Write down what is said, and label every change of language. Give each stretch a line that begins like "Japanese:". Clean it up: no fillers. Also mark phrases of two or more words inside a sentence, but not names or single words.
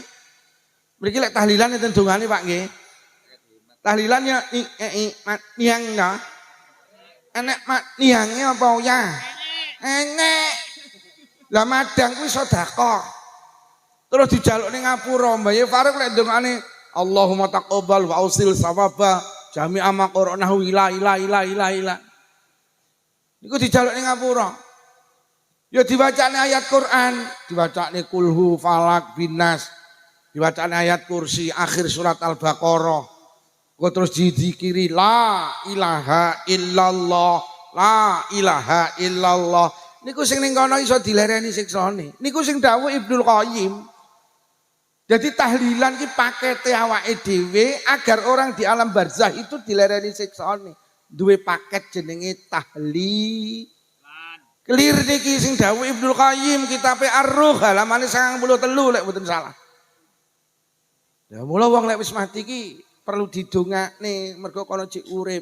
Javanese: Mriki lek tahlilan enten dongane Pak nggih. Tahlilan ya niangna. Enek niange apa ya? Enek. Lah madang kuwi sedekah. Terus dijaluk ning ngapura, Mbah Farouk lek ndongane
Arabic: اللهم تقبل وأوصل ثواب جميع ما قرأناه إلى.
Javanese: Niku dijaluk ning ngapura. Ya diwacane ayat Quran, diwacane kulhu falak binas, diwacane ayat kursi akhir surat Al-Baqarah.
Arabic: Kok terus dizikiri لا إله إلا الله، لا إله إلا الله.
Javanese: Niku sing ning kono iso dilereni siksane. Niku sing dawuh Ibnul Qayyim. Jadi tahlilan ki pakete awake dhewe
Indonesian: agar orang di alam barzah itu
Javanese: dilereni siksane. Duwe paket jenenge tahlilan. Clear niki sing dawuh Ibnul Qayyim kitabe Ar-Ruh halamane 93 lek mboten salah. Ya mula wong lek wis mati ki perlu didongakne mergo kono cek urip.